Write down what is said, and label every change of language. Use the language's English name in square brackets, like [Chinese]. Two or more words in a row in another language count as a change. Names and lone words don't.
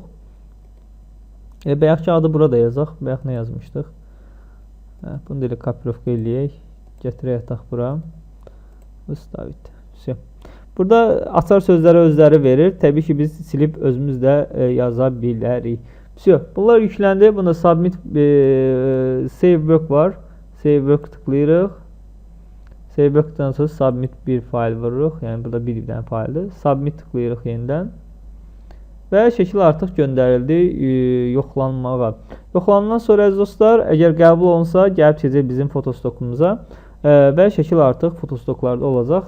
[Azerbaijani] Bayaqki adı burada yazaq. Bayaq nə yazmışdıq? Bunu deyirik kopirovka eləyək. Gətirək ataq bura. Ustavit. Burada açar sözləri özləri verir. Təbii ki biz silib özümüz də yaza bilərik. Bunlar yükləndi. Bunda [English] submit save work [Azerbaijani] var. [English] Save work [Azerbaijani] tıklayırıq. [English] Save work'dan [Azerbaijani] sonra submit bir fayl vururuq. Yəni burada bir dənə fayldır. Submit tıklayırıq yenidən. Və şəkil artıq göndərildi yoxlanmağa. Yoxlanandan sonra əziz dostlar, əgər qəbul olunsa, gəlib keçəcək bizim fotostokumuza və şəkil artıq fotostoklarda olacaq.